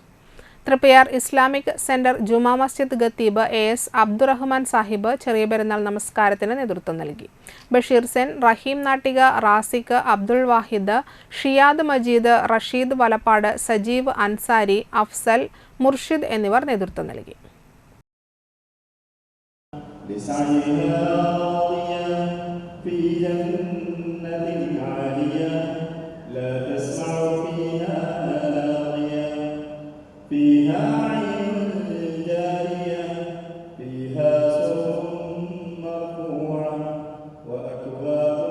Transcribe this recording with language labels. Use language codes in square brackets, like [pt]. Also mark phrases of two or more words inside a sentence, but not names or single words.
[ml] തൃപ്പയാർ ഇസ്ലാമിക് സെന്റർ ജുമാ മസ്ജിദ് ഖത്തീബ് AS അബ്ദുറഹ്മാൻ സാഹിബ് ചെറിയ പെരുന്നാൾ നമസ്കാരത്തിന് നേതൃത്വം നൽകി. ബഷീർ സെൻ, റഹീം നാട്ടിക, റാസിഖ്, അബ്ദുൾ വാഹിദ്, ഷിയാദ് മജീദ്, റഷീദ് വലപ്പാട്, സജീവ് അൻസാരി, അഫ്സൽ, മുർഷിദ് എന്നിവർ നേതൃത്വം നൽകി. [ar] في جنة عالية لا تسمع فيها لاغية فيها عين جارية فيها سرر مرفوعة وأكواب